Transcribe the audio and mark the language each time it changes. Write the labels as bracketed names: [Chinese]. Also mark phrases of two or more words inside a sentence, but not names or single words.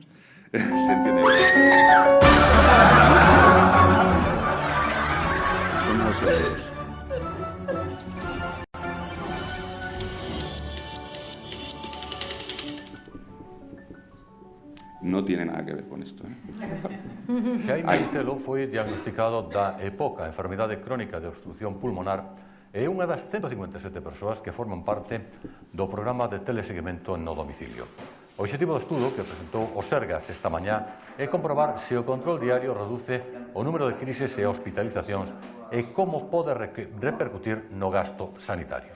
[Spanish] Se entiende. Son los euros. No tiene nada que ver con esto, ¿eh? [Galician] Xaime Antelo foi diagnosticado da EPOC, a enfermidade crónica de obstrucción pulmonar, e é unha das 157 persoas que forman parte do programa de teleseguimento no domicilio. O obxectivo do estudo que presentou o Sergas esta mañá é comprobar se o control diario reduce o número de crises e hospitalizacións e como pode repercutir no gasto sanitario.